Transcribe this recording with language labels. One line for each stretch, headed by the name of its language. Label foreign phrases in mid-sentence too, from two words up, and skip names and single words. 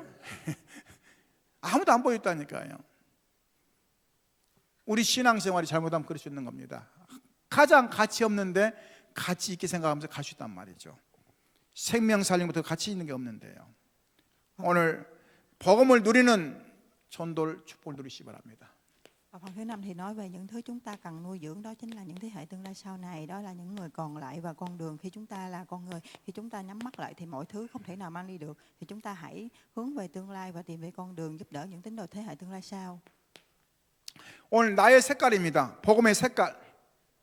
Korean: 아무도 안 보였다니까요. 우리 신앙생활이 잘못하면 그럴 수 있는 겁니다. 가장 가치 없는데 가치 있게 생각하면서 갈 수 있단 말이죠. 생명 살리는 것도 가치 있는 게 없는데요. 오늘 복음을 누리는 전도를 축복을 누리시기 바랍니다.
Vietnamese: Và phần thứ 5 thì nói về những thứ chúng ta cần nuôi dưỡng, đó chính là những thế hệ tương lai sau này, đó là những người còn lại và con đường khi chúng ta là con người, khi chúng ta nhắm mắt lại thì mọi thứ không thể nào mang đi được, thì chúng ta hãy hướng về tương lai và tìm về con đường giúp đỡ những tín đồ thế hệ tương lai sau.
Korean: 오늘 나의 색깔입니다. 복음의 색깔.